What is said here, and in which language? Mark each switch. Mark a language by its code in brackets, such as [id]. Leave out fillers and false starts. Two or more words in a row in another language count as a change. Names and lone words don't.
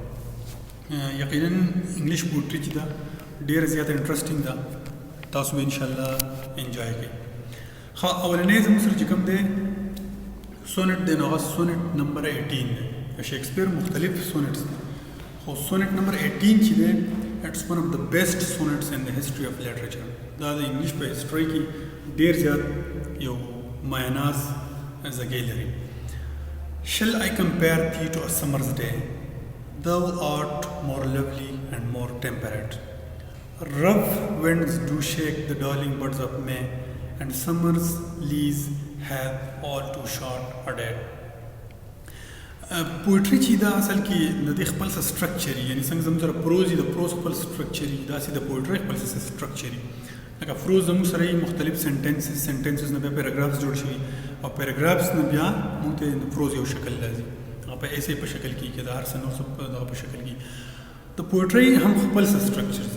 [ps] یقینا [en] English poetry [ps] چې ده ډېره زیاته انټرسټینګ ده، تاسو به انشاءالله انجوای کوئ. ښه، اولنی زموږ سره چې کوم دی سونټ دی نو هغه سونټ نمبر 18 دی. د شیکسپیر مختلف سونټس دي خو سونټ نمبر 18 چې دی [en] it's one of the best sonnets in the history of literature. [ps] دا د انګلیش په هسټري کې ډیر زیات یو معناز ځای لري. [en] Shall I compare thee to a summer's day? Thou art more lovely and more temperate. Rough winds do shake the darling buds of May, and summer's leaves have all too short a day. [ps] پوئټري چې دا اصل کې د دې خپل څه سټرکچر یعنی څنګه زموږ سره پروز د پروز خپل سټرکچر داسې د پوئټري خپل څه سټرکچر لکه فروز زموږ سره مختلف سنټنسز نه بیا پیراګرافز جوړ شوي او پیراګرافز نه بیا موږ ته د پروز یو شکل راځي هغه په ایسې په شکل کې د هر څه نور دغه په شکل کې د پوئټري هم خپل څه سټرکچر دي.